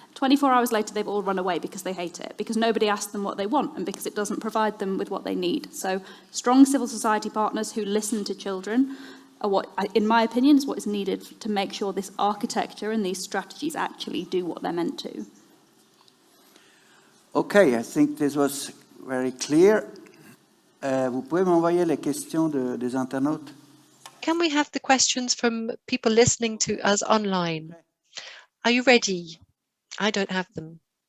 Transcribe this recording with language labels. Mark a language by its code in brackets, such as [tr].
[en] 24 hours later, they've all run away because they hate it, because nobody asked them what they want and because it doesn't provide them with what they need. So strong civil society partners who listen to children are what, in my opinion, is what is needed to make sure this architecture and these strategies actually do what they're meant to. Okay, I think this was very clear. [fr] Vous pouvez m'envoyer les questions des internautes? [en] Can we have the questions from people listening to us online? Are you ready? I don't have them.